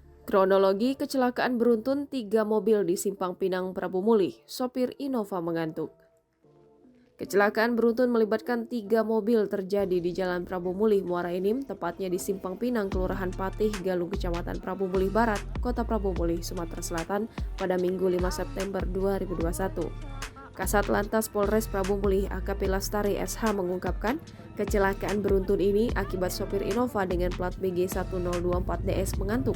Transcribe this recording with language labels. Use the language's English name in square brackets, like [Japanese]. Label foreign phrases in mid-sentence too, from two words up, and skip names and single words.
[Indonesian] Kronologi kecelakaan beruntun 3 mobil di Simpang Pinang Prabu Mulih, sopir Innova mengantuk. Kecelakaan beruntun melibatkan 3 mobil terjadi di Jalan Prabu Mulih, Muara Enim, tepatnya di Simpang Pinang, Kelurahan Patih, Galung, Kecamatan Prabu Mulih Barat, Kota Prabu Mulih, Sumatera Selatan pada Minggu 5 September 2021. Kasat Lantas Polres Prabu Mulih AKP Lastari SH mengungkapkan, kecelakaan beruntun ini akibat sopir Innova dengan plat BG 1024DS mengantuk.